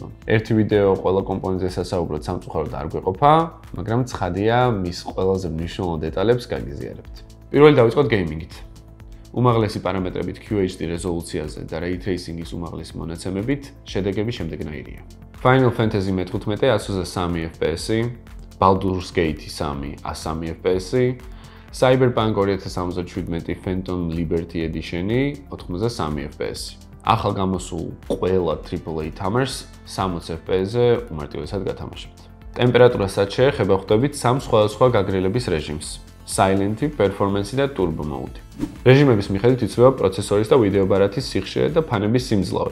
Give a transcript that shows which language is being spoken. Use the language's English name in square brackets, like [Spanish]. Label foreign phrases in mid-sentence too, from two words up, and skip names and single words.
[Georgian] ერთი ვიდეო ყველა კომპონენტზე სასაუბრად სამწუხაროდ არ გვეყოფა, მაგრამ ცხადია, მის ყველაზე მნიშვნელოვან დეტალებს გაგიზიარებთ. პირველი დავიწყოთ გეიმინგით. უმაღლესი პარამეტრებით QHD რეზოლუციაზე და [English] Ray Tracing- [Georgian] ის უმაღლესი მონაცემებით შედეგები შემდეგნაირია. Final Fantasy Me-15 103 FPS, Baldur's Gate 3 103 FPS, Cyberpunk 2077 Phantom Liberty Edition 83 FPS. ახალ გამოსულ ყველა AAA თამაშს 60 FPS-ზე უმარტივესად გათამაშებთ. ტემპერატურასაც შეეხება, ხვდებით 3 სხვადასხვა გაგრილების რეჟიმს: Silent, Performance და Turbo Mode. რეჟიმების მიხედვით იცვლება პროცესორის და ვიდეო ბარათის სიხშირე და ფანების სიმძლავრე.